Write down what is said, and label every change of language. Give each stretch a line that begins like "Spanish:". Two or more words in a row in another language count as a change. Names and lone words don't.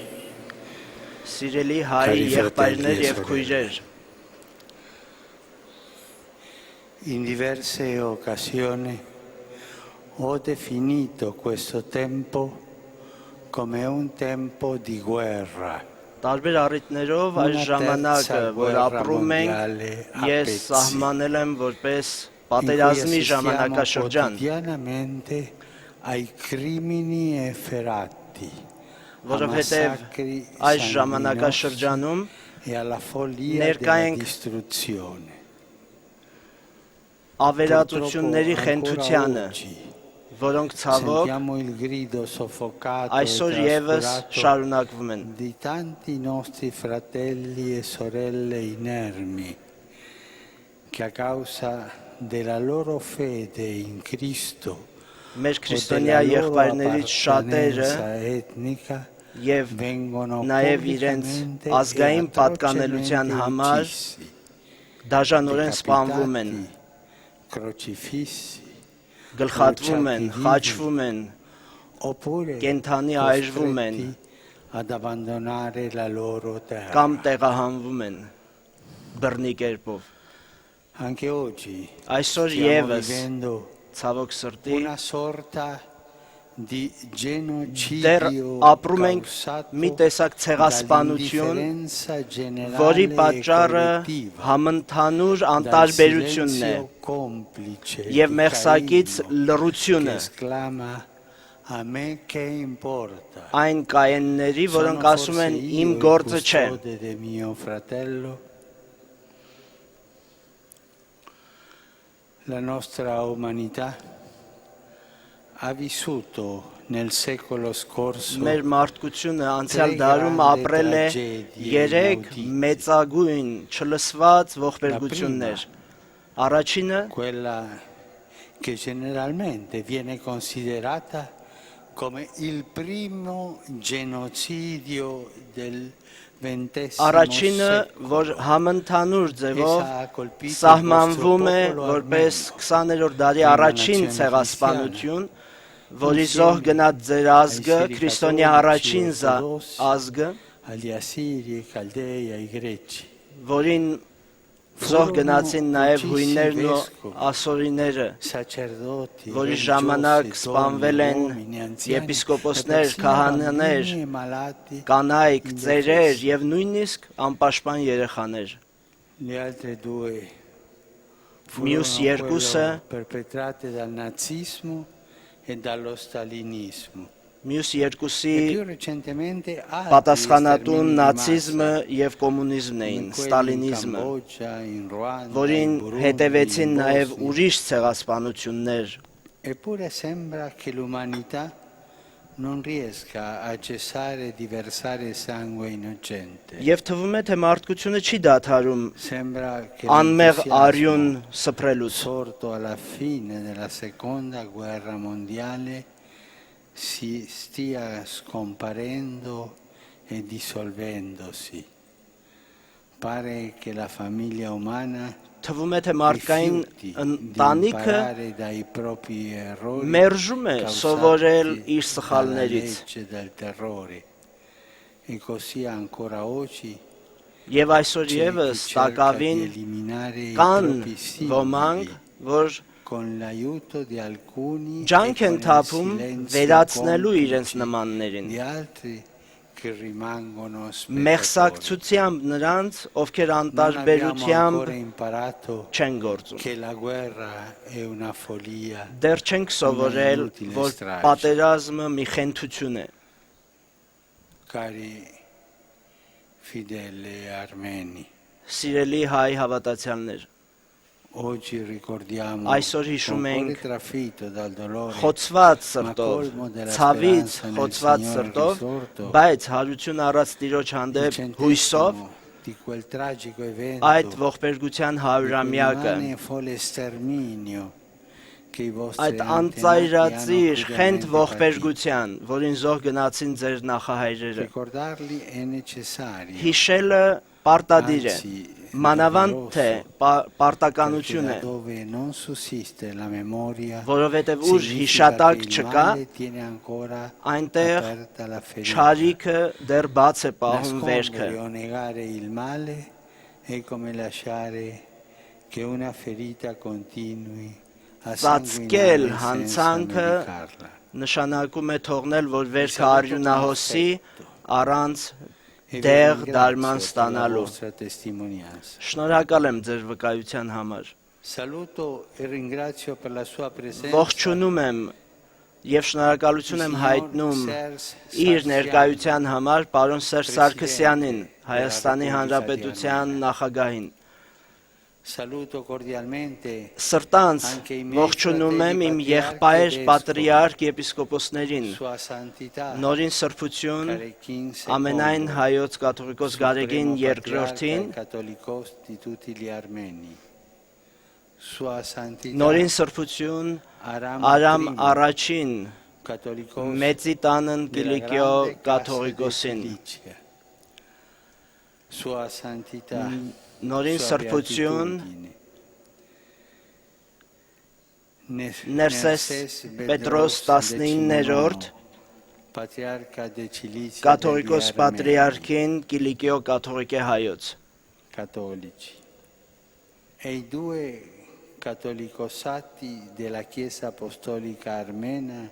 Armenian: Սիրելի հայ եղբայրներ եւ քույրեր,
Italian: in diverse occasioni ho definito questo tempo come un tempo di guerra.
Armenian: տարբեր առիթներով այս ժամանակը, որ ապրում ենք, ես սահմանել եմ որպես պատերազմի ժամանակաշրջան,
Italian: ai crimini efferati,
Armenian: որովհետև այս ժամանակաշրջանում
Italian: e alla follia
Armenian: ներկա
Italian: della
Armenian: ենք
Italian: distruzione.
Armenian: ավերածությունների խենթությանը, որոնք ցավոք
Italian: Sentiamo il grido soffocato
Armenian: այսօր
Italian: e
Armenian: եւս
Italian: trascurato
Armenian: շարունակվում են։
Italian: di tanti nostri fratelli e sorelle inermi che a causa della loro fede in Cristo
Armenian: Մեր քրիստոնյա եղբայրներից շատերը եւ նաեւ իրենց ազգային պատկանելության համար դաժանորեն սպանվում են, գլխատվում են, խաչվում են, կենթանի այրվում են կամ տեղահանվում են բռնի կերպով։ Այսօր եւս ցավոք սրտի
Italian: una sorta di
Armenian: դեռ
Italian: genocidio
Armenian: ապրում ենք մի տեսակ ցեղասպանություն, որի պատճառը համընդհանուր անտարբերությունն է եւ մեղսակից լռությունը այն կայանների, որոնք ասում են իմ գործը չէ։
Italian: La nostra umanità ha vissuto nel secolo scorso
Armenian: Մեր մարդկությունը անցյալ դարում ապրել է 3 մեծագույն չլսված ողբերգություններ։ Առաջինը
Italian: quella che generalmente viene considerata come il primo genocidio del
Armenian: Առաջինը, որ համընդհանուր ձևով սահմանվում է որպես 20-րդ դարի առաջին ցեղասպանություն, որի զոհ գնաց ձեր ազգը, քրիստոնյա առաջին ազգը, որին Զոհ գնացին նաև հույներն ու ասորիները,
Italian: sacerdoti,
Armenian: որի ժամանակ սպանվել են եպիսկոպոսներ, քահանաներ, կանայք, ծերեր եւ նույնիսկ անպաշտպան երեխաներ։
Italian: Le altre due
Armenian: Mյուս
Italian: furono
Armenian: երկուսը
Italian: quelle perpetrate dal nazismo e dallo stalinismo.
Armenian: Մյուս երկուսի
Italian: E più recentemente altri
Armenian: պատասխանատուն
Italian: stermini di
Armenian: նացիզմը
Italian: massa,
Armenian: եւ կոմունիզմն էին,
Italian: come quelli in
Armenian: ստալինիզմը,
Italian: Cambogia, in Ruanda,
Armenian: որին
Italian: in Burundi,
Armenian: հետևեցին
Italian: in
Armenian: նաև
Italian: Bosnia.
Armenian: ուրիշ ցեղասպանություններ։
Italian: Eppure sembra che l'umanità non riesca a cessare di versare sangue innocente.
Armenian: Եվ թվում է, թե մարդկությունը չի դադարում
Italian: Sembra che
Armenian: անմեղ արյուն
Italian: l'entusiasmo
Armenian: սփռելուց։
Italian: sorto alla fine della seconda guerra mondiale si stia scomparendo e dissolvendosi. Pare che la famiglia umana
Armenian: Թվում է, թե մարդկային
Italian: rifiuti di
Armenian: ընտանիքը
Italian: imparare dai propri errori
Armenian: մերժում է սովորել
Italian: causati
Armenian: իր
Italian: dalla
Armenian: սխալներից։
Italian: legge del terrore. E così ancora oggi
Armenian: Եվ այսօր
Italian: c'è
Armenian: եւս
Italian: chi cerca di
Armenian: տակավին
Italian: eliminare i
Armenian: կան
Italian: propri
Armenian: ոմանք,
Italian: simboli
Armenian: որ
Italian: con l'aiuto di alcuni
Armenian: ջանք
Italian: e
Armenian: են
Italian: con il
Armenian: թափում
Italian: silenzio
Armenian: վերացնելու իրենց
Italian: complice
Armenian: նմաններին։
Italian: di altri che rimangono spettatori.
Armenian: Մեղսակցությամբ նրանց, ովքեր
Italian: Non abbiamo
Armenian: անտարբերությամբ
Italian: ancora imparato
Armenian: չեն գործում։
Italian: che la guerra è una follia.
Armenian: Դեռ չենք սովորել, որ պատերազմը մի խենթություն է։
Italian: Cari fedeli armeni,
Armenian: Սիրելի հայ հավատացյալներ,
Italian: oggi ricordiamo
Armenian: Այսօր
Italian: con
Armenian: հիշում
Italian: cuore
Armenian: ենք
Italian: trafitto dal dolore,
Armenian: խոցված
Italian: ma
Armenian: սրտով,
Italian: colmo della
Armenian: ցավից
Italian: speranza nel
Armenian: խոցված
Italian: Signore
Armenian: սրտով,
Italian: risorto,
Armenian: բայց հարություն առած Տիրոջ
Italian: il
Armenian: հանդեպ հույսով
Italian: centesimo di quel tragico evento
Armenian: այդ ողբերգության
Italian: di
Armenian: հարյուրամյակը,
Italian: quell'immane folle sterminio che i vostri
Armenian: այդ
Italian: antenati
Armenian: անծայրածիր
Italian: hanno
Armenian: խենթ
Italian: crudelmente
Armenian: ողբերգության, որին զոհ գնացին ձեր
Italian: patito.
Armenian: նախահայրերը,
Italian: Ricordarli è necessario,
Armenian: հիշելը պարտադիր է,
Italian: anzi
Armenian: մանավանդ թե
Italian: perché
Armenian: պարտականություն է,
Italian: laddove non sussiste la memoria
Armenian: որովհետև ուր
Italian: significa
Armenian: հիշատակ
Italian: che il
Armenian: չկա,
Italian: male tiene ancora
Armenian: այնտեղ
Italian: aperta la ferita.
Armenian: չարիքը դեռ բաց է պահում վերքը։
Italian: Nascondere o negare il male è come lasciare che una ferita continui a
Armenian: Ծածկել
Italian: sanguinare senza
Armenian: հանցանքը
Italian: medicarla.
Armenian: նշանակում է թողնել, որ վերքը արյունահոսի առանց
Italian: E vi
Armenian: դեղ
Italian: ringrazio
Armenian: դարման
Italian: per la
Armenian: ստանալու։
Italian: vostra testimonianza.
Armenian: Շնորհակալ եմ ձեր վկայության համար։
Italian: Saluto e ringrazio per la sua presenza
Armenian: Ողջունում եմ եւ շնորհակալություն եմ հայտնում իր ներկայության համար պարոն Սերժ Սարգսյանին, Հայաստանի Հանրապետության նախագահին։
Italian: Saluto cordialmente
Armenian: Սրտանց
Italian: anche i miei
Armenian: ողջունում եմ իմ
Italian: fratelli
Armenian: եղբայր
Italian: patriarchi e
Armenian: պատրիարք եպիսկոպոսներին,
Italian: Sua Santità
Armenian: Նորին Սրբություն, Carechin ամենայն II, հայոց կաթողիկոս Գարեգին
Italian: Supremo
Armenian: երկրորդին,
Italian: Patriarca Cattolicos di tutti gli armeni. Sua Santità
Armenian: Նորին Սրբություն, Aram Արամ I, առաջին,
Italian: Cattolicos
Armenian: Մեծի տանն
Italian: della
Armenian: Կիլիկիո
Italian: grande Casa
Armenian: կաթողիկոսին,
Italian: di Cilicia. Sua Santità
Armenian: Նորին
Italian: Sua
Armenian: Սրբություն,
Italian: Beatitudine.
Armenian: Ներսես Պետրոս 19-րդ,
Italian: Patriarca de Cilicia
Armenian: կաթողիկոս
Italian: degli Armeni,
Armenian: պատրիարքին Կիլիկիո կաթողիկե հայոց,
Italian: cattolici e i due cattolicosati della Chiesa Apostolica Armena